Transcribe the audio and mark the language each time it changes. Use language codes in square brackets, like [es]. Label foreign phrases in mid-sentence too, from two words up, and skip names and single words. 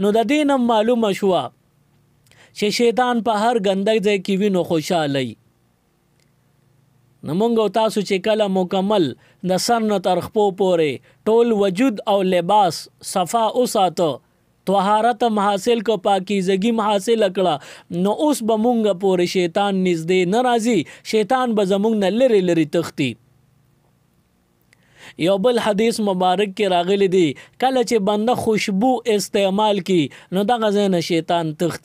[ps] نو د دې نه معلومه شوه چې شیطان په هر ګنده ځای کې وي نو خوشحالی. نو مونږ او تاسو چې کله مکمل د سر نه تر خپو پورې ټول وجود او لباس صفا وساته، طهارت هم حاصل کو، پاکیزگی هم حاصل کړه، نو اوس به مونږ پورې شیطان نږدې نه راځي، شیطان به زمونږ نه لرې لرې تښتي. یو بل حدیث مبارک کې راغلی دی کله چې بنده خوشبو استعمال کی نو دغه ځای نه شیطان تښتي.